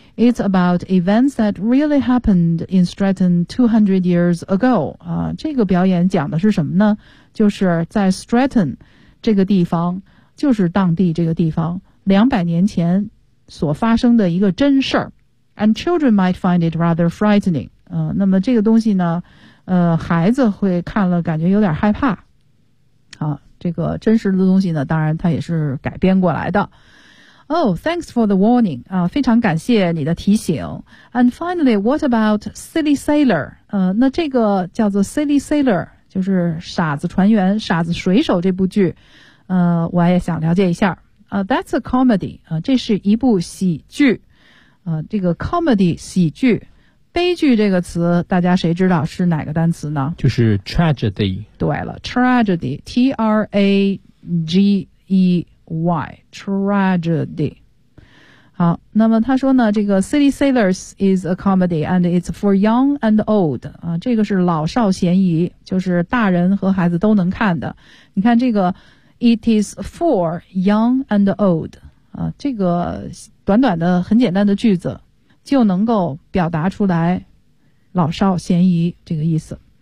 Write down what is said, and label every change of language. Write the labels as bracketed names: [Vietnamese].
[English] It's about events that really happened in Stratton 200 years ago. [Chinese] 啊，这个表演讲的是什么呢？就是在 Stratton 这个地方，就是当地这个地方200年前所发生的一个真事儿。 [English] And children might find it rather frightening. [Chinese] 那么这个东西呢，孩子会看了感觉有点害怕。啊，这个真实的东西呢，当然它也是改编过来的。 [English] Oh, thanks for the warning. [Chinese] 啊，非常感谢你的提醒。 [English] And finally, what about Silly Sailor? [Chinese] 那这个叫做 Silly Sailor, 就是傻子船员、傻子水手这部剧，我也想了解一下。 [English] That's a comedy. [Chinese] 这是一部喜剧。这个 comedy 喜剧，悲剧这个词，大家谁知道是哪个单词呢？就是 tragedy. 对了 [English] ，tragedy, T-R-A-G-E. Why? Tragedy. [Chinese] 好，那么他说呢，这个 [English] City Sailors is a comedy and it's for young and old. [Chinese] 啊，这个是老少咸宜，就是大人和孩子都能看的。你看这个 [English] It is for young and old. [Chinese] 啊，这个短短的很简单的句子就能够表达出来老少咸宜这个意思。